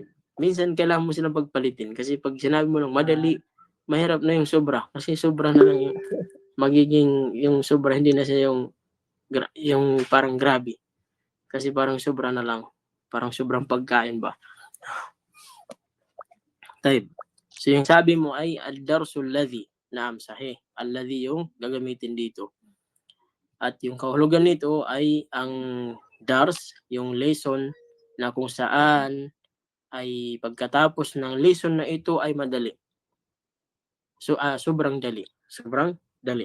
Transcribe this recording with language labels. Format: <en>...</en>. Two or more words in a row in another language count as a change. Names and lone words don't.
<tl>Minsan kailangan mo silang pagpalitin kasi pag sinabi mo lang madali, mahirap na yung sobra kasi sobra na lang yung magiging yung sobra, hindi na siya yung parang grabe. Kasi parang sobra na lang. Parang sobrang pagkain ba. Tayo. So yung sabi mo ay</tl> <ar>الدرس الذي. نعم، صحيح.</ar> <tl>Alladhi yung gagamitin dito. At yung kahulugan nito ay ang dars, yung lesson na kung saan ay pagkatapos ng lesson na ito ay madali. So, sobrang dali. Sobrang dali.</tl>